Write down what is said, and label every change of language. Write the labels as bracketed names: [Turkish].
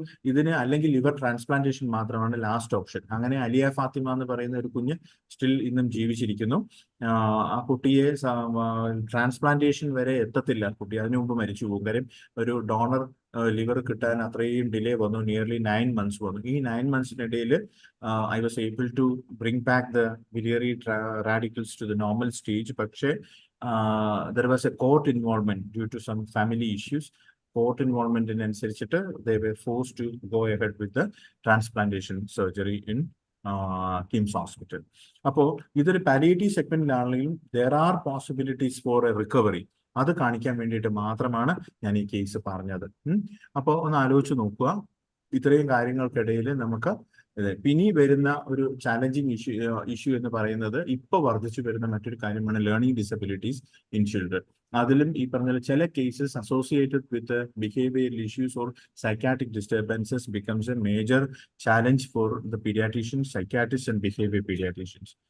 [Malayalam] ഇതിന് അല്ലെങ്കിൽ liver transplantation മാത്രമാണ് ലാസ്റ്റ് ഓപ്ഷൻ. അങ്ങനെ അലിയ ഫാത്തിമ എന്ന് പറയുന്ന ഒരു കുഞ്ഞ് സ്റ്റിൽ ഇന്നും ജീവിച്ചിരിക്കുന്നു. ആ കുട്ടിയെ ട്രാൻസ്പ്ലാന്റേഷൻ വരെ എത്തത്തില്ല, കുട്ടി അതിനു മുമ്പ് മരിച്ചു പോകും. കാര്യം ഒരു ഡോണർ ലിവർ കിട്ടാൻ അത്രയും ഡിലേ വന്നു, നിയർലി 9 months വന്നു. [English] ഈ 9 months I was able to bring back the biliary radicals to the normal stage. പക്ഷേ there was a court involvement due to some family issues. Court involvement അനുസരിച്ചിട്ട് they were forced to go ahead with the transplantation surgery in Kim's Hospital. [Malayalam] അപ്പോൾ ഇതൊരു palliative സെഗ്മെന്റിലാണെങ്കിലും [English] there are possibilities for a recovery. [Malayalam] അത് കാണിക്കാൻ വേണ്ടിയിട്ട് മാത്രമാണ് ഞാൻ ഈ case പറഞ്ഞത്. അപ്പോൾ ഒന്ന് ആലോചിച്ച് നോക്കുക, ഇത്രയും കാര്യങ്ങൾക്കിടയിൽ നമുക്ക് ഇനി വരുന്ന ഒരു ചാലഞ്ചിങ് ഇഷ്യൂ എന്ന് പറയുന്നത് ഇപ്പോൾ വർദ്ധിച്ചു വരുന്ന മറ്റൊരു കാര്യമാണ് ലേണിംഗ് ഡിസബിലിറ്റീസ് ഇൻ ചിൽഡ്രൻ. അതിലും ഈ പറഞ്ഞ ചില [English] Cases associated with behavioural issues or psychiatric disturbances becomes a major challenge for the paediatricians, psychiatrist and behaviour paediatricians.